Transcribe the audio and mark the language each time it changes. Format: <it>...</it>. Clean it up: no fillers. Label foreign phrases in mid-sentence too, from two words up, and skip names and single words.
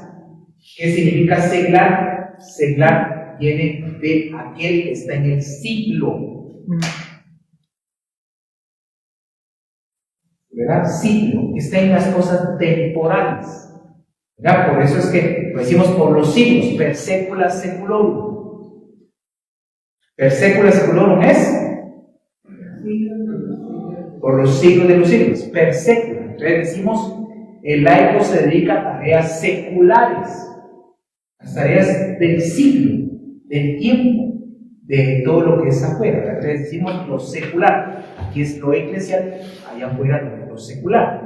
<es>¿Qué significa seglar? Seglar viene de aquel que está en el siglo. ¿Verdad? Siglo, que está en las cosas temporales. ¿Verdad? Por eso es que lo decimos por los siglos,</es> <la>per secula seculorum. Per secula seculorum</la> <es>es por los siglos de los siglos,</es> <la>per secula. Entonces decimos, el laico se dedica a tareas seculares, las tareas del siglo, del tiempo, de todo lo que es afuera. Entonces decimos lo secular, aquí es lo eclesial, allá afuera lo secular.</la>